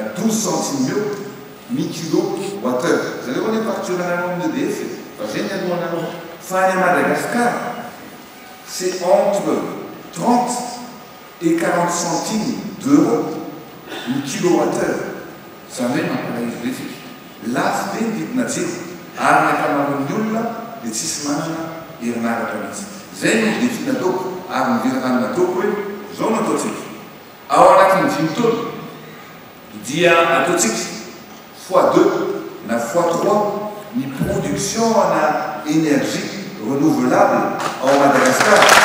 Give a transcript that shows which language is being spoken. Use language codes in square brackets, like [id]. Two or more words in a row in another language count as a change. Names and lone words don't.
[mg] 12 centimes mi-kilowattheure. Zareo any facture anareo EDF fa zay ny alohanareo. Fa any Madagascar, [fr] c'est entre 30 et 40 centimes d'euros mi-kilowattheure. [mg] Zany hoe mampalahelo betsika. Lafo be ny vidina tselo ary ny ankamaroan'ny olona dia tsisy manana herinaratra mihitsy. Zay no défi nataoko ary niverana nataoko hoe zao no ataontsika. Ao anatin'ny 5 taona dia ataontsika x2 na x3 ny production ana [fr] énergie renouvelable [mg] ao Madagascar.